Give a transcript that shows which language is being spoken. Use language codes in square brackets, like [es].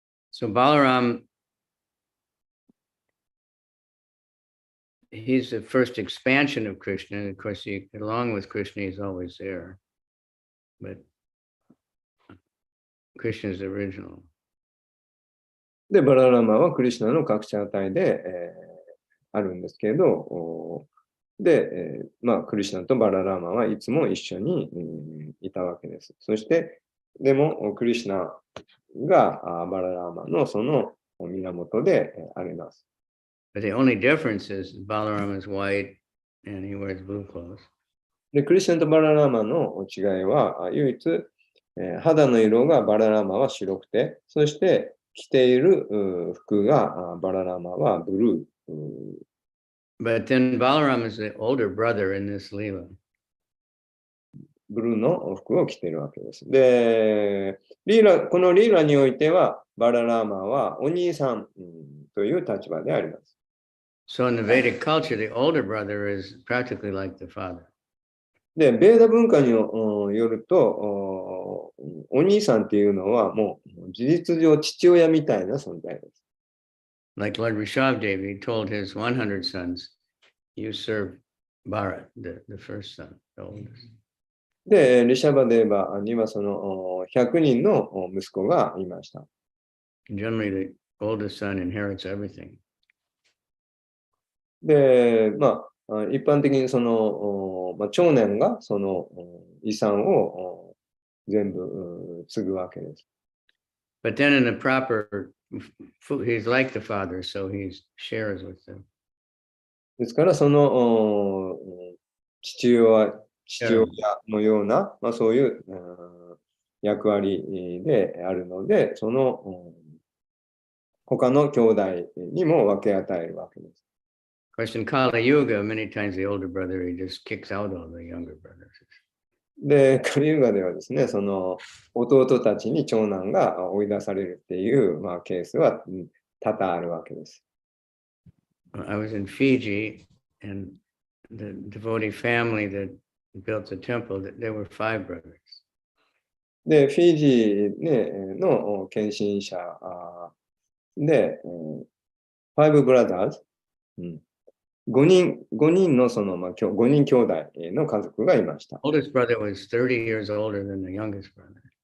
[en] So Balaram, he's the first expansion of Krishna. And of course, along with Krishna, he's always there. But Krishna is the original. [ja] で、バララマはクリシュナの拡張体で、あるんですけれど、で、クリシュナとバララマはいつも一緒に、いたわけです。そして、でも、クリシュナがバララマのその源であります。 [en] But the only difference is Balaram is white and he wears blue clothes. [ja] で、クリシュナとバララマの違いは、唯一、肌の色がバララマは白くて、そして着ている服がバララマはブルー。 [en] But then Balaram is the older brother in this Leela. [ja] ブルーの服を着ているわけです。で、このリーラにおいては、バララーマはお兄さんという立場であります。 [en] So in the Vedic culture, the older brother is practically like the father. [ja] で、ベーダ文化によると、お兄さんっていうのはもう事実上父親みたいな存在です。 [en] Like Lord Rishabhdevi told his 100 sons, you serve Bharat, the first son, the oldest. [ja] で、リシャバデーバにはその100人の息子がいました。 [en] Generally, the oldest son inherits everything. [ja] で、一般的にその、長男がその遺産を全部継ぐわけです。 [en] But then in the proper, he's like the father, so he shares with them. [ja] ですから、その父親のような、そういう役割であるので、その他の兄弟にも分け与えるわけです。 [en] Of course, in Kali Yuga, many times the older brother, he just kicks out all the younger brothers. [ja] で、カリユガではですね、その弟たちに長男が追い出されるっていう、ケースは多々あるわけです。 [en] I was in Fiji, and the devotee family that built the temple, there were 5 brothers. [ja] で、フィジー、の献身者で、 [en] 5 brothers、 [ja] 5人のその、5人兄弟の家族がいました。 [en] Oldest brother was 30 years older than the youngest brother.